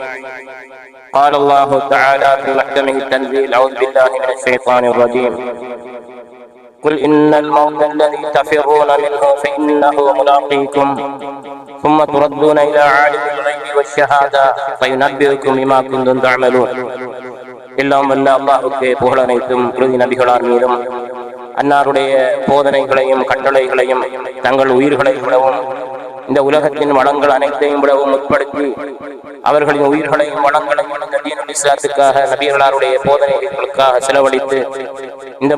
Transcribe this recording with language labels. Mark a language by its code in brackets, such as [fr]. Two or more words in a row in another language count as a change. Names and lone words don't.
[ar] قال الله تعالى في محكمه التنزيل: أعوذ بالله من الشيطان الرجيم. قل إن الموت الذي تفرون منه فإنه ملاقيكم ثم تردون إلى عالم الغيب والشهادة فينبئكم بما كنتم تعملون. [ta] எல்லாம் வல்ல அல்லாஹ்வுக்கே புகழ் அனைத்தும் இறுதி நபிகளார் மீதும் அன்னாருடைய போதனைகளையும் கட்டளைகளையும் தங்கள் உயிர்களை விடவும் இந்த உலகத்தின் வளங்கள் அனைத்தையும் விடவும் உட்படுத்தி அவர்களின் உயிர்களையும் வளங்களையும் இந்த தீனுல் இஸ்லாத்துக்காக நபிகளாருடைய போதனைகளுக்காக செலவழித்து இந்த